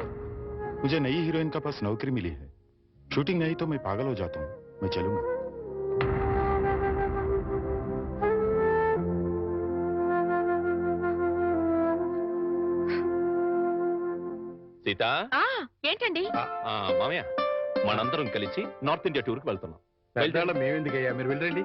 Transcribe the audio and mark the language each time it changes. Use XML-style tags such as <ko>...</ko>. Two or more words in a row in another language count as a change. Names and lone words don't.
<hi>मुझे नई हीरोइन का पास नौकरी मिली है। शूटिंग नहीं तो मैं पागल हो जाता हूँ। मैं चलूंगा।</hi> <te>సీత ఏంటండి? మామయ్య మనందరం కలిసి నార్త్ ఇండియా టూర్కి వెళ్తున్నాం. మేమెందుకయ్యా, మీరు వెళ్ళండి.</te>